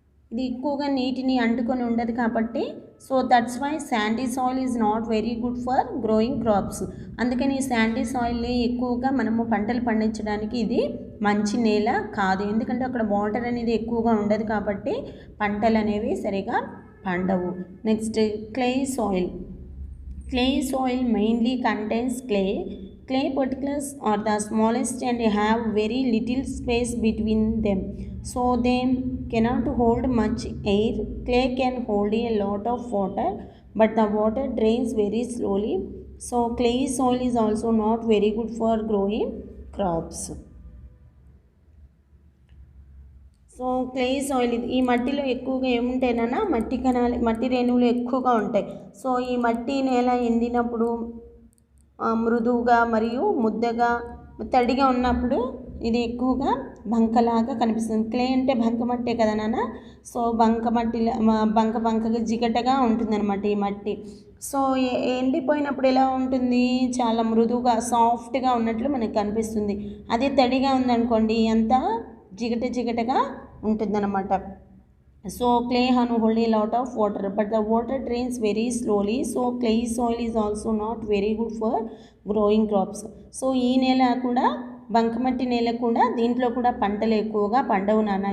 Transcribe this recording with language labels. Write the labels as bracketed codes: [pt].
[te] ఇది ఎక్కువగా నీటిని అంటుకొని ఉండదు కాబట్టి, [en] So that's why sandy soil is not very good for growing crops. [te] అందుకని ఈ శాండీ సాయిల్ని ఎక్కువగా మనము పంటలు పండించడానికి ఇది మంచి నేల కాదు. ఎందుకంటే అక్కడ వాటర్ అనేది ఎక్కువగా ఉండదు కాబట్టి పంటలు అనేవి సరిగా పండవు. Next clay soil. [en] Clay soil mainly contains clay. Clay particles are the smallest and have very little space between them, so they cannot hold much air. Clay can hold a lot of water, but the water drains very slowly. So clay soil is also not very good for growing crops. [te] So clay soil ఇది ఈ మట్టిలో ఎక్కువగా ఏముంటాయినా మట్టి రేణువులు ఎక్కువగా ఉంటాయి. So ఈ మట్టి నేల ఎండినప్పుడు మృదువుగా మరియు ముద్దగా తడిగా ఉన్నప్పుడు ఇది ఎక్కువగా బంకలాగా కనిపిస్తుంది. క్లే అంటే బంకమట్టే కదా నాన్న. సో బంకగా జిగటగా ఉంటుందన్నమాట ఈ మట్టి. సో ఎండిపోయినప్పుడు ఎలా ఉంటుంది, చాలా మృదువుగా సాఫ్ట్గా ఉన్నట్లు మనకు కనిపిస్తుంది. అదే తడిగా ఉందనుకోండి అంతా జిగటగా ఉంటుందన్నమాట. [en] So clay can hold a lot of water, but the water drains very slowly. So clay soil is also not very good for growing crops. [te] So ఈ నేల కూడా బంకమట్టి నేల కూడా దీంట్లో కూడా పంటలు ఎక్కువగా పండవు నాన్న.